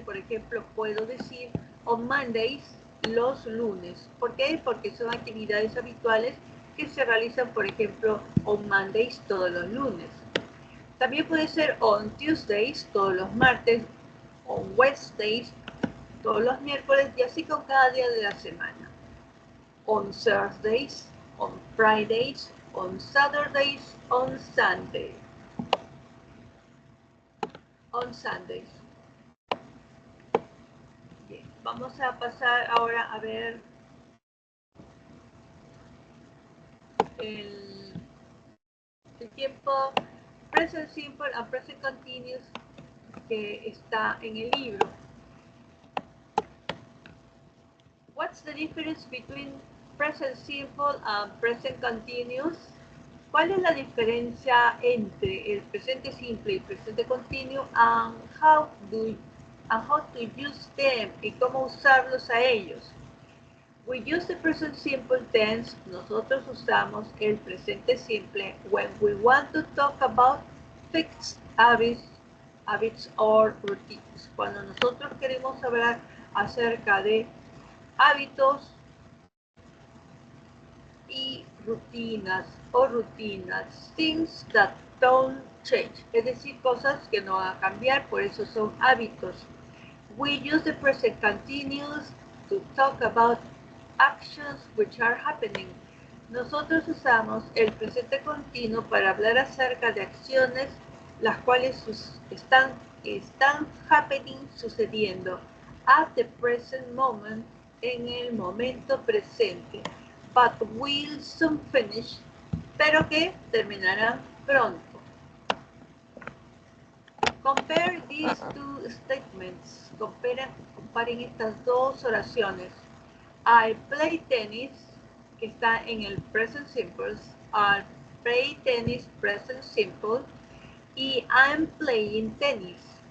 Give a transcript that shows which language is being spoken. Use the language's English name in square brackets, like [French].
[Spanish] Por ejemplo, puedo decir [English] on Mondays, [Spanish] los lunes. ¿Por qué? Porque son actividades habituales que se realizan, por ejemplo, [English] on Mondays, [Spanish] todos los lunes. También puede ser [English] on Tuesdays, [Spanish] todos los martes, [English] on Wednesdays, [Spanish] todos los miércoles, y así con cada día de la semana. [English] On Thursdays, on Fridays, on Saturdays, on Sunday. On Sundays. [Spanish] Bien, vamos a pasar ahora a ver el tiempo present simple and present continuous que está en el libro. [English] What's the difference between present simple and present continuous? [Spanish] ¿Cuál es la diferencia entre el presente simple y el presente continuo, [English] and how to use them, [Spanish] y cómo usarlos a ellos? [English] We use the present simple tense. [Spanish] Nosotros usamos el presente simple [English] when we want to talk about fixed habits or routines. [Spanish] Cuando nosotros queremos hablar acerca de hábitos y rutinas o rutinas, [English] things that don't change, [Spanish] es decir, cosas que no van a cambiar, por eso son hábitos. [English] We use the present continuous to talk about actions which are happening. [Spanish] Nosotros usamos el presente continuo para hablar acerca de acciones las cuales están happening, sucediendo, [English] at the present moment, [Spanish] en el momento presente, [English] but will soon finish, [Spanish] pero que terminarán pronto. [English] Compare these two statements. [Spanish] Comparen estas dos oraciones. [English] I play tennis, [Spanish] que está en el [English] present simple. I play tennis, present simple. Y I'm playing tennis.